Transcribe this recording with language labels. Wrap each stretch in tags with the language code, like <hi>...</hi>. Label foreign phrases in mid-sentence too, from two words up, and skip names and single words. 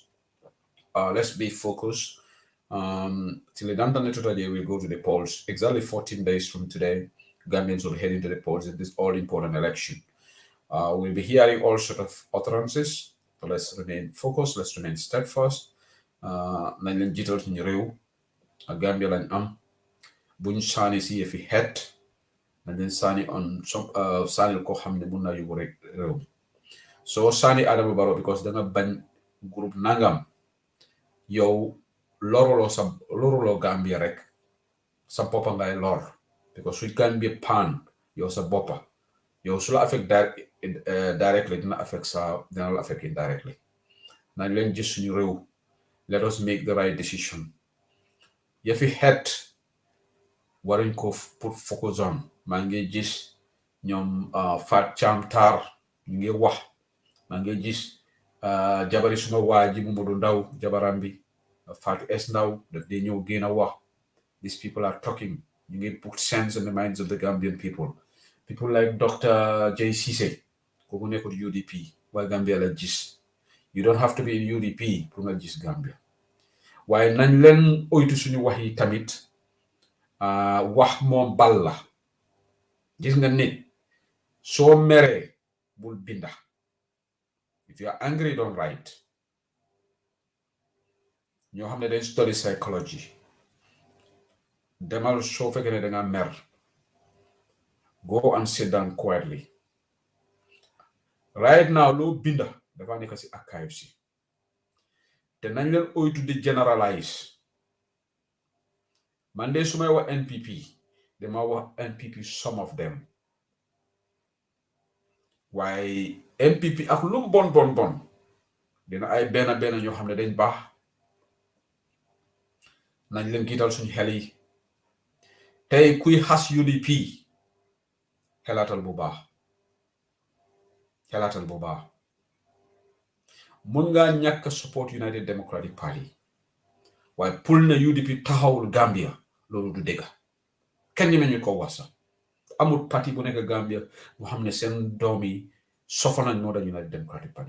<en>Let's be focused. Till the Dantan today, we'll go to the polls. Exactly 14 days from today, Gambians will head into the polls in this all-important election. We'll be hearing all sorts of utterances. So let's remain focused. Let's remain steadfast.</en> <wo>Nañ leen jiital ci réew Gambia lañ am buñ saani si fi het nañ leen saani on saanil ko xam ne mun naa yóbbu rek réew soo saani Adama Barrow because danga bañ groupe nangam yow loruloo Gambia rek sa boppa ngay lor because su Gambia pan yow sa boppa yow su la</wo> <en>affect directly</en> <wo>dina la affect indirectly nañ leen gis suñu réew.</wo> <en>Let us make the right decision. If we had</en> <wo>waruñ ko</wo> <en>put focus on</en> <wo>maa ngi gis ñoom Fat Cham Tar ñu ngi wax maa ngi gis jabari suma waa ji Mamadou Ndaw jabaram bi Fatou S Ndaw daf dee ñëw gën a wax.</wo> <en>These people are talking. You need to put sense in the minds of the Gambian people. People like Dr. J.</en> <wo>Cisse kooku nekkul UDP waaye Gambia la gis.</wo> <en>You don't have to be in UDP</en> <wo>pour nga gis Gambia waaye nañ leen oytu suñu wax yi tamit wax moom bal la gis nga nit soo meree bul binda.</wo> <en>If you are angry, don't write.</en> <wo>ñoo xam ne dañ</wo> <en>study psychology</en> <wo>demal soo fekkee ne danga mer</wo> <en>go and sit down quietly. Right now</en> <wo>loo binda dafa nekk si archive si te nañ leen oytu di generalize. man de su may wax NPP dama wax NPP</wo> <en>some of them</en> <wo>waaye NPP ak lu bon dina ay benn ñoo xam ne dañ baax nañ leen giital suñu xel yi. tey kuy xas UDP xelaatal bu baax mun ngaa ñàkk support United Democratic Party waaye pour na UDP taxawul Gambia loolu du dëgg kenn ñi meñu ko wax sax amul parti bu nekk Gambia mu xam ne seen doom yi sofa nañ moo da United Democratic Party.</wo>